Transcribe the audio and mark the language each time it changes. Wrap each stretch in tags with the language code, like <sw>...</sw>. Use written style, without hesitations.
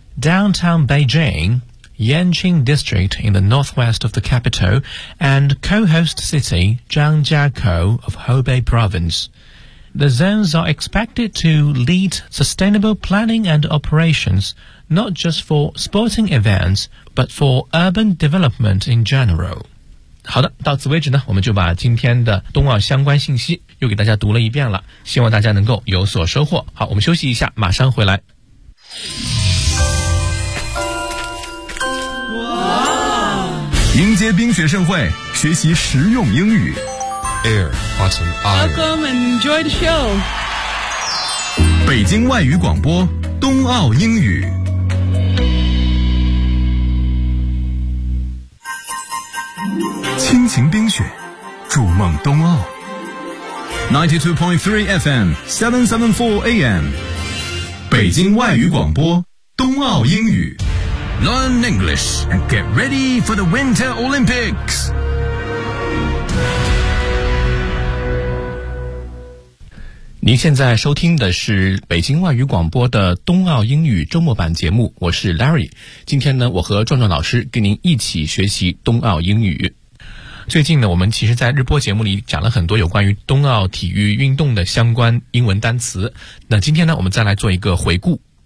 <en>Downtown Beijing, Yanqing District in the northwest of the capital, and co-host city Zhangjiakou of Hubei Province. The zones are expected to lead sustainable planning and operations, not just for sporting events, but for urban development in general.</en> <zh>好的，到此为止呢，我们就把今天的冬奥相关信息又给大家读了一遍了，希望大家能够有所收获。好，我们休息一下，马上回来。迎接冰雪盛会，学习实用英语。</zh> <en>Air, Button, Air. Welcome and enjoy the show.</en> <zh>北京外语广播，冬奥英语。亲情冰雪，筑梦冬奥。92.3 FM, 774 AM. 北京外语广播，冬奥英语。</zh> <en>Learn English and get ready for the Winter Olympics.</en> <zh>您现在收听的是北京外语广播的冬奥英语周末版节目，我是 Larry。今天呢，我和壮壮老师跟您一起学习冬奥英语。最近呢，我们其实在日播节目里讲了很多有关于冬奥体育运动的相关英文单词，那今天呢，我们再来做一个回顾。</zh>